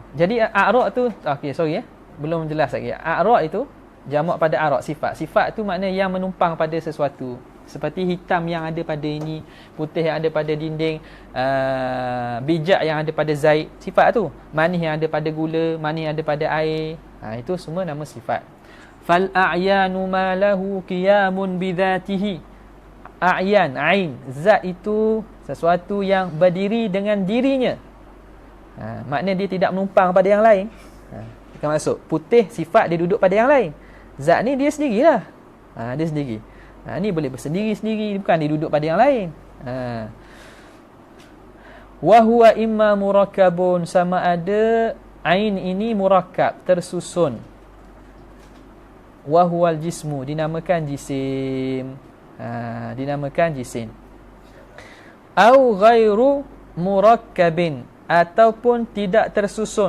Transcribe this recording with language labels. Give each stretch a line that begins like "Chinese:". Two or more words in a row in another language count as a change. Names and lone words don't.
Malay: Jadi a'ra tu, okey, sorry belum jelas lagi. A'ra itu jamak pada arad, sifat. Sifat tu makna yang menumpang pada sesuatu. Seperti hitam yang ada pada ini, putih yang ada pada dinding, bijak yang ada pada zait, sifat tu. Manis yang ada pada gula, manis yang ada pada air. Itu semua nama sifat.
Arabic: فالأعيان ما له قيام بذاته.
Malay: A'yan, ain, zat itu sesuatu yang berdiri dengan dirinya. Makna dia tidak menumpang pada yang lain. Kita masuk putih, sifat dia duduk pada yang lain. Zat ni dia sendirilah. Dia sendiri. Ni boleh bersendiri-sendiri, bukan dia duduk pada yang lain.
Arabic: وهو إما مركب,
Malay: sama ada ain ini murakkab, tersusun.
Arabic: وهو الجسم,
Malay: dinamakan jisim. Dinamakan jisim.
Arabic: أو غير مركب,
Malay: ataupun tidak tersusun.